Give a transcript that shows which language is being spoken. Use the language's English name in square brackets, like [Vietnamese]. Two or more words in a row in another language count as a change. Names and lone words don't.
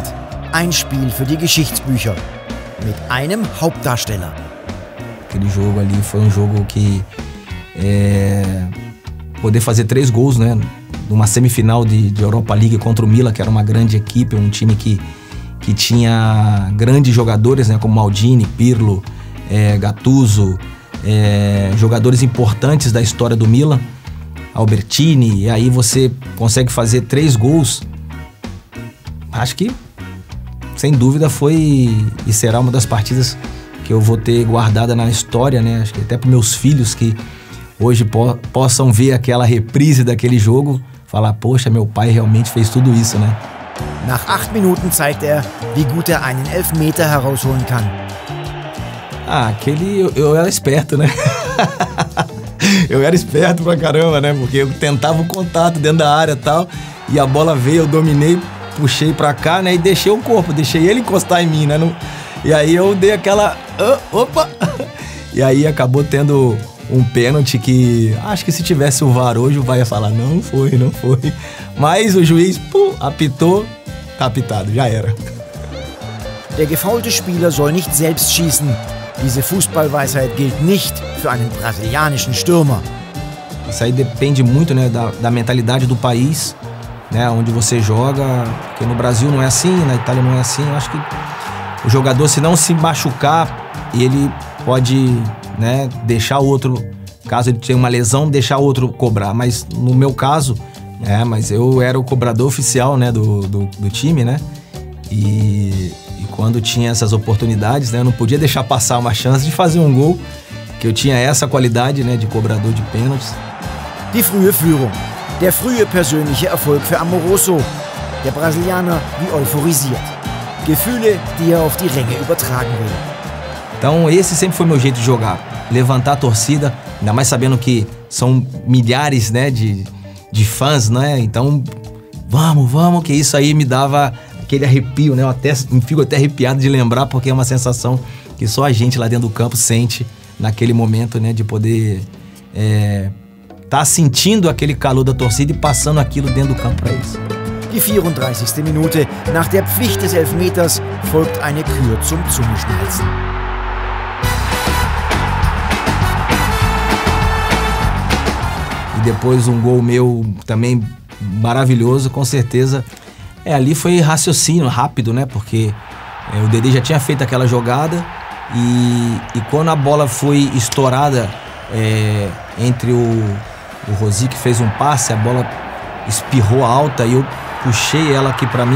[German] Ein Spiel für die Geschichtsbücher. Mit einem Hauptdarsteller. [Portuguese] Aquele jogo ali foi jogo que poder fazer 3 gols, né, numa semifinal de Europa League contra o Milan, que era uma grande equipe, um time que tinha grandes jogadores, né, como Maldini, Pirlo, Gattuso, jogadores importantes da história do Milan, Albertini, e aí você consegue fazer 3 gols. Acho que, sem dúvida, foi e será uma das partidas que eu vou ter guardada na história, né? Acho que até para meus filhos que hoje possam ver aquela reprise daquele jogo, falar, poxa, meu pai realmente fez tudo isso, né? [German] Nach 8 Minuten zeigt wie gut einen Elfmeter herausholen kann. [Portuguese] Eu era esperto, né? Eu era esperto pra caramba, né? Porque eu tentava o contato dentro da área e tal, e a bola veio, eu dominei, puxei pra cá, né? E deixei o corpo, deixei ele encostar em mim, né? E aí eu dei aquela... opa! E aí acabou tendo um pênalti que... Acho que se tivesse o VAR hoje, o VAR ia falar, não foi. Mas o juiz, apitou, tá apitado, já era. [German] Der gefaulte Spieler soll nicht selbst schießen. Diese Fußballweisheit gilt nicht für einen brasilianischen Stürmer. [Portuguese] Isso aí depende muito, né, da mentalidade do país, né, onde você joga, porque no Brasil não é assim, na Itália não é assim. Eu acho que o jogador, se não se machucar, ele pode, né, deixar o outro, caso ele tenha uma lesão, deixar o outro cobrar. Mas no meu caso, mas eu era o cobrador oficial, né, do time, né, e quando tinha essas oportunidades, né, eu não podia deixar passar uma chance de fazer um gol, que eu tinha essa qualidade, né, de cobrador de pênaltis. [German] Die frühe Führung, der frühe persönliche Erfolg für Amoroso. Der Brasilianer wie euphorisiert. Gefühle, die auf die Ränge übertragen will. [Portuguese] Então esse sempre foi meu jeito de jogar, levantar a torcida, ainda mais sabendo que são milhares, né, de fãs, né, então vamos, que isso aí me dava aquele arrepio, né, me fico até arrepiado de lembrar, porque é uma sensação que só a gente lá dentro do campo sente naquele momento, né, de poder tá sentindo aquele calor da torcida e passando aquilo dentro do campo para eles. [German] Die 34. Minute. Nach der Pflicht des Elfmeters folgt eine Kür zum Zungenschnalzen. [Portuguese] E depois um gol meu também maravilhoso, com certeza. Ali foi raciocínio rápido, né? Porque o Dedê já tinha feito aquela jogada e quando a bola foi estourada entre o Rosic, que fez um passe, a bola espirrou alta e eu puxei ela aqui pra mim.